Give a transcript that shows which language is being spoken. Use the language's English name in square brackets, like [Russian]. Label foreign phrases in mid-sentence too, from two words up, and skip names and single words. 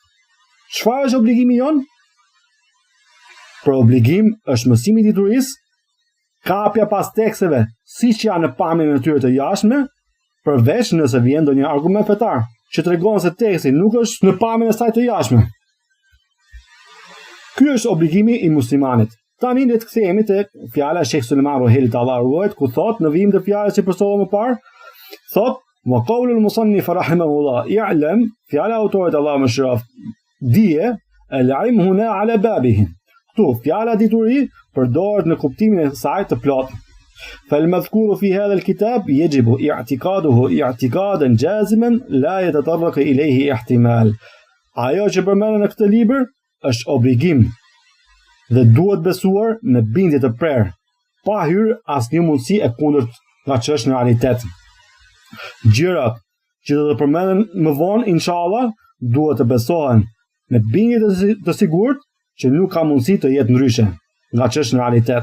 [Albanian] Çfarë është obligimi jon? Për obligim është mësimi i diturisë kapja pas teksteve siç janë në pamjen e tyre të jashtme, përveç nëse vjen ndonjë argument fetar që tregon se teksti nuk është në pamjen e saj të jashtme. Ky është obligimi i muslimanit. Tani le të kthehemi te fjala e Sheikh Sulejman Rohelit Allahu ruajt, ku thot në vijim të fjalës që përsollëm më parë, thot [Arabic] وقول المصنف رحمه الله اعلم, [Albanian] fjala e autorit Allahu mëshiroft, dije [Arabic] العلم هنا على بابه. [Albanian] Ktu fjala dituri përdoret në kuptimin e saj të plotë. [Arabic] فالمذكور في هذا الكتاب يجب اعتقاده اعتقادا جازما لا يتطرق إليه احتمال. [Albanian] Ajo që përmendet në këtë libër është obligim dhe duhet besuar me bindje të prerë, pa hyrë asnjë mundësi e kundërt nga ç'është në realitet. Gjërat që do të përmenden më vonë, inshallah, duhet të besohen me bindje të sigurt që nuk ka mundësi të jetë ndryshe nga ç'është në realitet.